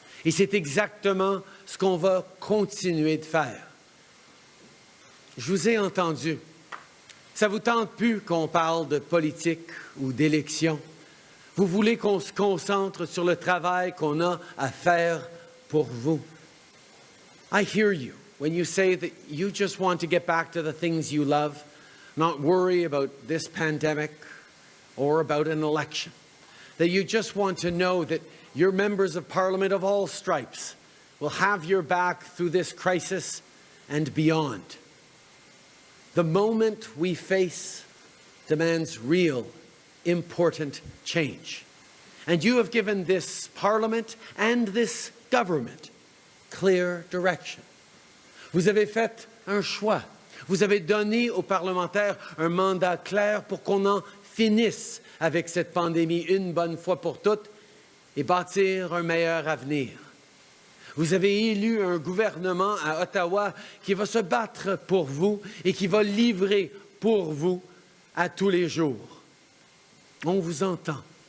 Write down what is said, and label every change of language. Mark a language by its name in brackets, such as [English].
[French] Et c'est exactement ce qu'on va continuer de faire. Je vous ai entendu. Ça ne vous tente plus qu'on parle de politique ou d'élection. Vous voulez qu'on se concentre sur le travail qu'on a à faire pour vous. [English] I hear you when you say that you just want to get back to the things you love, not worry about this pandemic or about an election. That you just want to know that your members of Parliament of all stripes will have your back through this crisis and beyond. The moment we face demands real, important change. And you have given this Parliament and this government clear direction. [French] Vous avez fait un choix. Vous avez donné aux parlementaires un mandat clair pour qu'on en finisse avec cette pandémie une bonne fois pour toutes et bâtir un meilleur avenir. Vous avez élu un gouvernement à Ottawa qui va se battre pour vous et qui va livrer pour vous à tous les jours. On vous entend.